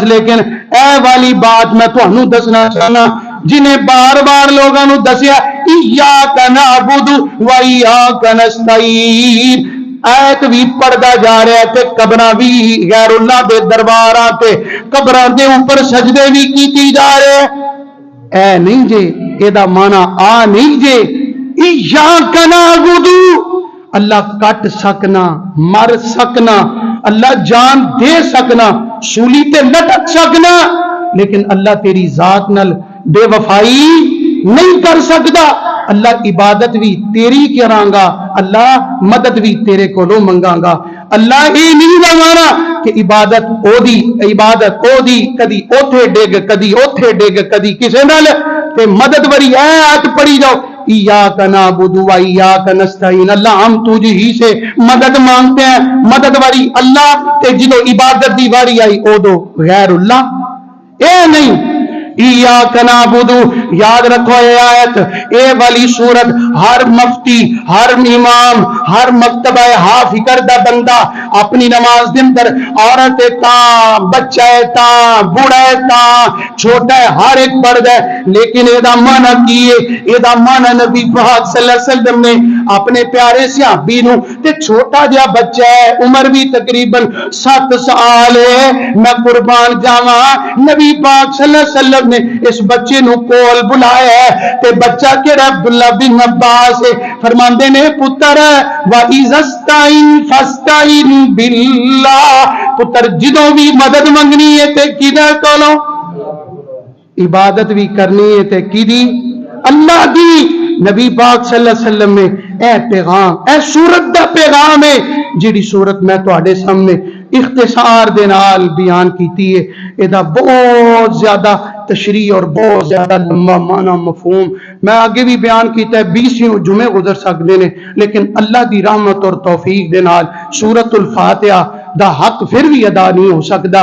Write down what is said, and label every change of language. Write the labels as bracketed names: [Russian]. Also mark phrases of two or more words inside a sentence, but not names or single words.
[Punjabi] لیکن اے والی بات میں تانوں دسنا چاہنا جنہیں بار بار لوگوں نے دسیا [Arabic] ایاک نعبد و ایاک نستعین, [Punjabi] ایت بھی پڑھدا جا رہا ہے تے قبراں بھی غیر اللہ دے درباراں تے قبراں دے اوپر سجدے بھی کیتی جا رہے ہیں. اے نہیں جے اے دا معنی آ نہیں جے [Arabic] ایاک نعبد [Punjabi] اللہ کٹ سکنا, مر سکنا, اللہ جان دے سکنا, سولی تے لٹک سکنا, لیکن اللہ تیری ذات نل بے وفائی نہیں کر سکتا. اللہ عبادت بھی تیری کراں گا, اللہ مدد بھی تیرے کولوں منگاں گا. اللہ یہ نہیں مانا کہ عبادت او دی کدی اوتھے ڈگ کدی اوتھے ڈگ کدی کسے نال تے مدد وری آیت پڑھی جاؤ [Arabic] ایاک نعبد و ایاک نستعین, [Urdu] اللہ ہم تجھ ہی سے مدد مانگتے ہیں, [Punjabi] مدد وری اللہ تے جدو عبادت دی واری آئی او دو غیر اللہ. اے نہیں [Arabic] ایاک نعبد, [Punjabi] یاد رکھو اے آیت اے والی سورت ہر مفتی, ہر امام, ہر مکتبہ حافظ کردہ بندہ اپنی نماز دے اندر عورت تا بچہ تا بوڑھا تا چھوٹا ہے ہر ایک پڑھدا ہے. لیکن اے دا معنی کی ہے, اے دا معنی نبی پاک [Arabic] صلی اللہ علیہ وسلم [Punjabi] نے اپنے پیارے صحابی نو تے چھوٹا جہا بچہ ہے عمر بھی تقریباً 7 سال ہے, میں قربان جاواں نبی پاک [Arabic] صلی اللہ علیہ وسلم [Punjabi] نے اس بچے نو کول بلایا ہے تے بچہ کیڑا عبداللہ بن عباس ہے، فرماندے نے پتر [Arabic] وَإِذَا اسْتَعِنْ فَاسْتَعِنْ بِاللَّهِ، [Punjabi] پتر جدوں بھی مدد منگنی ہے تے کدھر کولو، عبادت بھی کرنی ہے تے کدی، اللہ دی۔ نبی پاک [Arabic] صلی اللہ علیہ وسلم [Punjabi] نے اے پیغام، اے سورت دا پیغام ہے جیڑی سورت میں تواڈے سامنے اختصار دے نال بیان کیتی ہے، ایدا بہت زیادہ تشریح اور بہت زیادہ لمبا معنی مفہوم میں آگے بھی بیان کیتا ہے، 20 جمعے گزر سکتے ہیں، لیکن اللہ دی رحمت اور توفیق دے نال سورت الفاتحہ دا حق پھر بھی ادا نہیں ہو سکتا۔